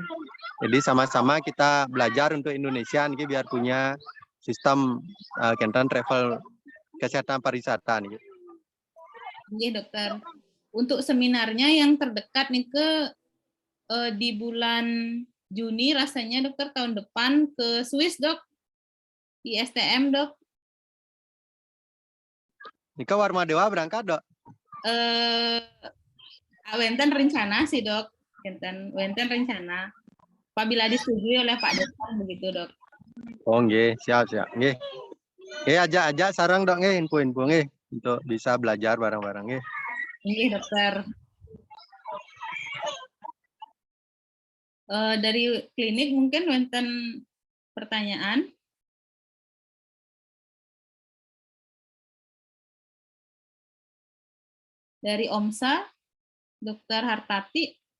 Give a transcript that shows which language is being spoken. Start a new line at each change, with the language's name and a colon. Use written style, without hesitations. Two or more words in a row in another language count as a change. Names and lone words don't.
Indonesian: Jadi sama-sama kita belajar untuk Indonesia nih biar punya sistem Genten travel kesehatan pariwisata nih. Iya dokter. Untuk seminarnya yang terdekat nih di bulan Juni rasanya dokter tahun depan ke Swiss dok, di STM dok. Nika Warmadewa berangkat dok?
Balinese: Wenten rencana
Indonesian: sih dok, wenten rencana. Apabila disetujui oleh Pak Dekan begitu dok. Oh nggih, siap. Nggih. Ajak sarang dok nggih info-info nggih untuk bisa belajar bareng-bareng nggih. Nggih dokter. Dari klinik mungkin wenten pertanyaan. Dari OMSA, Dokter Hartati.